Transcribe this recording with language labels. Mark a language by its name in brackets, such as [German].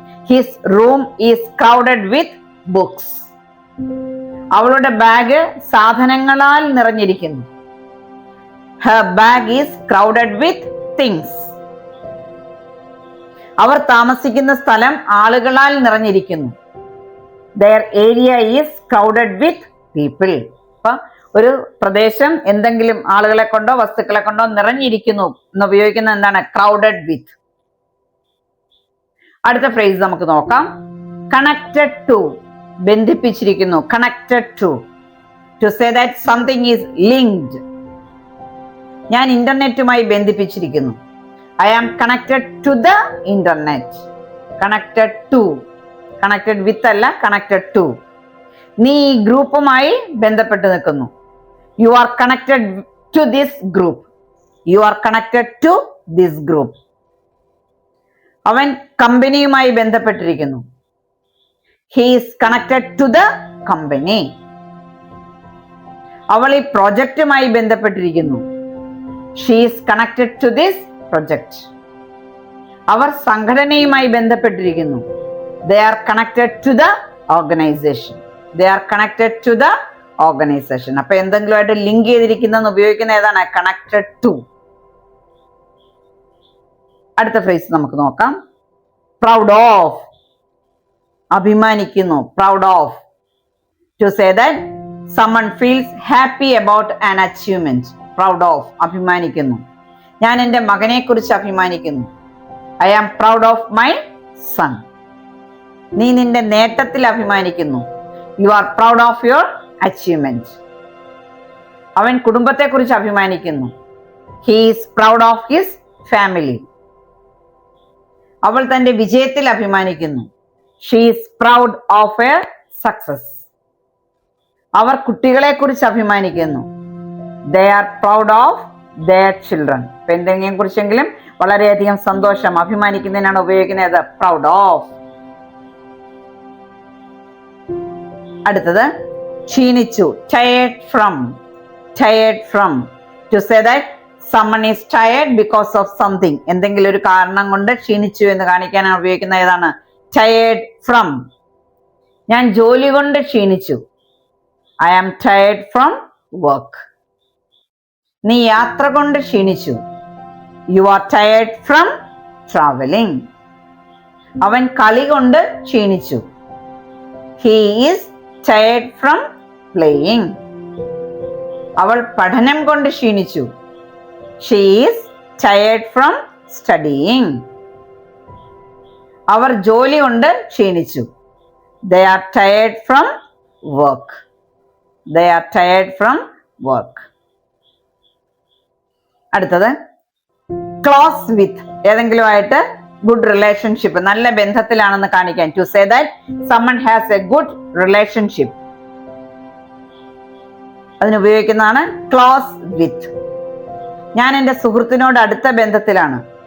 [English] His room is crowded with books. [Malayalam] അവളുടെ bag സാധനങ്ങളാൽ നിറഞ്ഞിരിക്കുന്നു. [English] Her bag is crowded with things. [Malayalam] അവർ താമസിക്കുന്ന സ്ഥലം ആളുകളാൽ നിറഞ്ഞിരിക്കുന്നു. [English] Their area is crowded with people. [Malayalam] അപ്പൊ ഒരു പ്രദേശം എന്തെങ്കിലും ആളുകളെ കൊണ്ടോ വസ്തുക്കളെ കൊണ്ടോ നിറഞ്ഞിരിക്കുന്നു എന്ന് ഉപയോഗിക്കുന്ന എന്താണ്? [English] Crowded with. [Malayalam] അടുത്ത ഫ്രേസ് നമുക്ക് നോക്കാം. Connected to. ബന്ധിപ്പിച്ചിരിക്കുന്നു. Connected to. [English] To say that something is linked. [Malayalam] ഞാൻ ഇന്റർനെറ്റുമായി ബന്ധിപ്പിച്ചിരിക്കുന്നു. [English] I am connected to the internet. Connected to. Connected with [Malayalam] അല്ല, [English] connected to. [Malayalam] നീ ഈ ഗ്രൂപ്പുമായി ബന്ധപ്പെട്ട് നിൽക്കുന്നു. [English] You are connected to this group. You are connected to this group. [Malayalam] അവൻ കമ്പനിയുമായി ബന്ധപ്പെട്ടിരിക്കുന്നു. [English] He is connected to the company. [Malayalam] അവൾ ഈ പ്രോജക്റ്റുമായി ബന്ധപ്പെട്ടിരിക്കുന്നു. [English] She is connected to this project. [Malayalam] അവർ സംഘടനയുമായി ബന്ധപ്പെട്ടിരിക്കുന്നു. [English] They are connected to the organization. They are connected to the organization. [Malayalam] അപ്പൊ എന്തെങ്കിലുമായിട്ട് link ചെയ്തിരിക്കുന്ന ഉപയോഗിക്കുന്ന ഏതാണ്? [English] Connected to. [Malayalam] അടുത്ത ഫ്രേസ് നമുക്ക് നോക്കാം. Proud of. അഭിമാനിക്കുന്നു. Proud of. [English] To say that someone feels happy about an achievement. Proud of. [Malayalam] അഭിമാനിക്കുന്നു. ഞാൻ എൻ്റെ മകനെ കുറിച്ച് അഭിമാനിക്കുന്നു. [English] I am proud of my son. [Malayalam] നീ നിന്റെ നേട്ടത്തിൽ അഭിമാനിക്കുന്നു. [English] You are proud of your achievement. [Malayalam] അവൻ കുടുംബത്തെ കുറിച്ച് അഭിമാനിക്കുന്നു. [English] He is proud of his family. [Malayalam] അവൾ തന്റെ വിജയത്തിൽ അഭിമാനിക്കുന്നു. [English] She is proud of a success. [Malayalam] അവർ കുട്ടികളെ കുറിച്ച് അഭിമാനിക്കുന്നു. [English] They are proud of their children. [Malayalam] ഇപ്പൊ എന്തെങ്കിലും കുറിച്ചെങ്കിലും വളരെയധികം സന്തോഷം അഭിമാനിക്കുന്നതിനാണ് ഉപയോഗിക്കുന്നത് പ്രൗഡ് ഓഫ്. അടുത്തത് ക്ഷീണിച്ചു. [English] Tired from. Tired from. To say that someone is tired because of something. [Malayalam] എന്തെങ്കിലും ഒരു കാരണം കൊണ്ട് ക്ഷീണിച്ചു എന്ന് കാണിക്കാനാണ് ഉപയോഗിക്കുന്ന ഏതാണ്? Tired from. ഞാൻ ജോലി കൊണ്ട് ക്ഷീണിച്ചു. [English] I am tired from work. [Malayalam] നീ യാത്ര കൊണ്ട് ക്ഷീണിച്ചു. [English] You are tired from travelling. [Malayalam] അവൻ കളി കൊണ്ട് ക്ഷീണിച്ചു. [English] He is tired from playing. [Malayalam] അവൾ പഠനം കൊണ്ട് ക്ഷീണിച്ചു. [English] She is tired from studying. [Malayalam] അവർ ജോലി കൊണ്ട് ക്ഷീണിച്ചു. [English] They are tired from work. They are tired from work. [Malayalam] അടുത്തത് ക്ലോസ് വിത്ത് ഏതെങ്കിലും ആയിട്ട് [English] good relationship, [Malayalam] നല്ല ബന്ധത്തിലാണെന്ന് കാണിക്കാൻ. [English] to say that someone has a good relationship, [Malayalam] അതിന് ഉപയോഗിക്കുന്നതാണ് [English] Close with. [Malayalam] ഞാൻ എൻ്റെ സുഹൃത്തിനോട് അടുത്ത ബന്ധത്തിലാണ്.